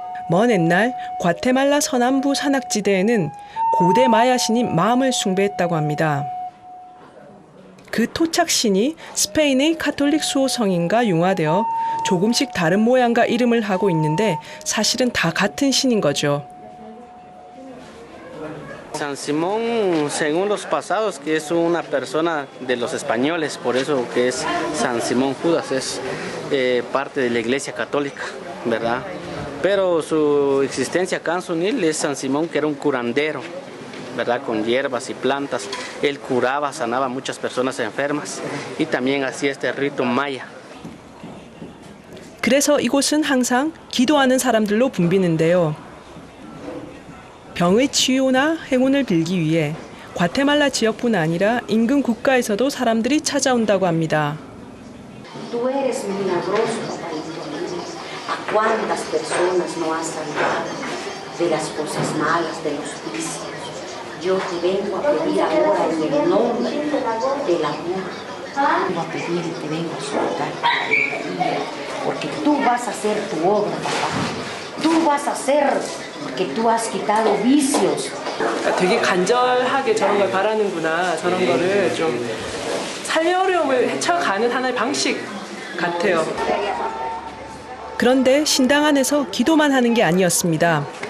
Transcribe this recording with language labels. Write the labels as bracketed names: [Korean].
[Korean] 먼 옛날 과테말라 서남부 산악지대에는 고대 마야 신인 마음을 숭배했다고 합니다. 그 토착신이 스페인의 카톨릭 수호성인과 융화되어 조금씩 다른 모양과 이름을 하고 있는데 사실은 다 같은 신인 거죠. [Spanish] San Simón, según los pasados, que es una persona de los españoles, por eso que es San Simón Judas, es parte de la Iglesia Católica, ¿verdad? Pero su existencia acá en Sunil es San Simón, que era un curandero, ¿verdad? Con hierbas y plantas. Él curaba, sanaba a muchas personas enfermas y también hacía este rito maya. [Korean] 그래서 이곳은 항상 기도하는 사람들로 붐비는데요. 병의 치유나 행운을 빌기 위해 과테말라 지역뿐 아니라 인근 국가에서도 사람들이 찾아온다고 합니다. [Spanish] Tú eres milagroso, papadito. ¿A cuántas personas no has salvado de las cosas malas, de los vicios? Yo te vengo a pedir ahora en el nombre del amor. Vengo a pedir y te vengo a suplicar, porque tú vas a hacer tu obra, papá. Tú vas a hacer, porque tú has quitado vicios. [Korean] 되게 간절하게 저런 걸 바라는구나. 저런 거를 좀 삶의 어려움을 헤쳐가는 하나의 방식 같아요. 그런데 신당 안에서 기도만 하는 게 아니었습니다.